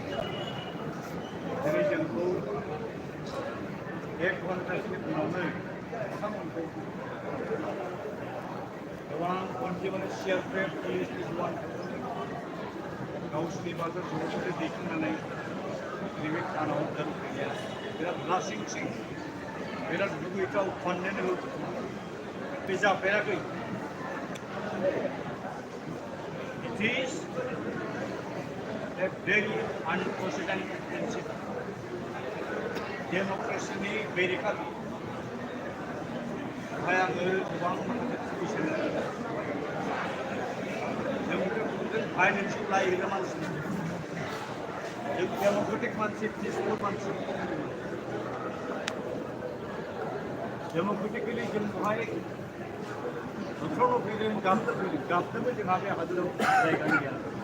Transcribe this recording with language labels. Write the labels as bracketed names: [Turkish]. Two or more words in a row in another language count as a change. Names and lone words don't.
[Bodo] दिनै जोंखौ 1 घन्टासोनि उनावनो बिथांमोनखौ गोबां अनजिमानि सिआरपिएफ पुलिस जवान गावसोरनि बाजार ज'यै दैखांनानै नैबे थानायाव दोनफैनाया बिराद लासिंसिं बिराद लुबैथाव खननो बे जाफेराखै [English] It is a very unprecedented incident. [Bodo] डेम'क्रेसिनि बेरेखाथि बेवहाय आङो गोबां माखासे जों भायलेन्सखौ लायोग्रा मानसि जों डेम'क्रेटिक मानसि पिसफुल मानसि डेम'क्रेटिकेलि जों बेवहाय बोथोरावनो फैदों गाबनोबो जोंहा बे हादोराव जायगा गैया